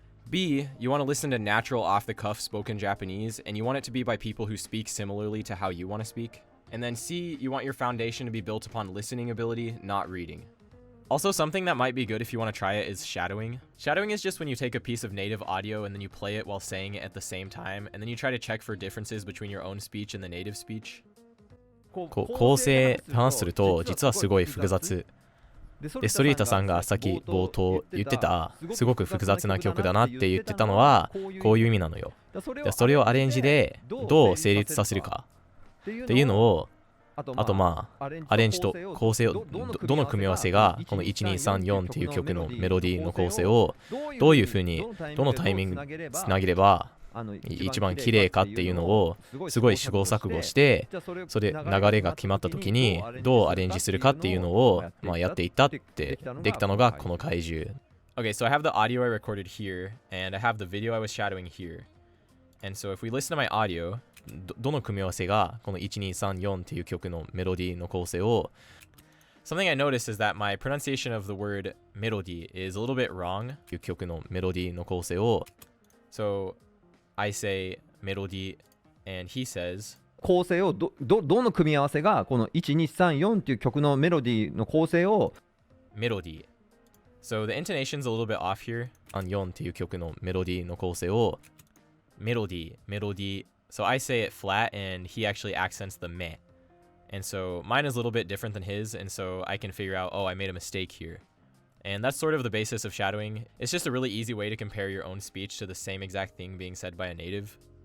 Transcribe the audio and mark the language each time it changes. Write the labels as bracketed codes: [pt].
[en] B, you want to listen to natural off-the-cuff spoken Japanese, and you want it to be by people who speak similarly to how you want to speak. And then C, you want your foundation to be built upon listening ability, not reading. Also, something that might be good if you want to try it is shadowing. Shadowing is just when you take a piece of native audio and then you play it while saying it at the same time, and then you try to check for differences between your own speech and the native speech. [ja] 構成話すると実はすごい複雑で、ソリータさんがさっき冒頭言ってたすごく複雑な曲だなって言ってたのはこういう意味なのよ。それをアレンジでどう成立させるかっていうのを、あとまあアレンジと構成を どの組み合わせがこの1234っていう曲のメロディーの構成をどういう風にどのタイミングつなげれば一番綺麗かっていうのをすごい試行錯誤して、それ流れが決まった時にどうアレンジするかっていうのをまあやっていったってできたのがこの怪獣。 [en] Okay, so I have the audio I recorded here, and I have the video I was shadowing here. And so if we listen to my audio, [ja] どの組み合わせがこの1234っていう曲のメロディーの構成を [en] something I noticed is that my pronunciation of the word melody is a little bit wrong. [ja] いう曲のメロディーの構成を [en] So I say melody and he says [ja] 構成をどの組み合わせがこの1234っていう曲のメロディーの構成を [en] melody. So the intonation's a little bit off here. [ja] 4っていう曲のメロディーの構成を [en] melody. So I say it flat and he actually accents the me. And so mine is a little bit different than his, and so I can figure out, oh, I made a mistake here. And that's sort of the basis of shadowing. It's just a really easy way to compare your own speech to the same exact thing being said by a native.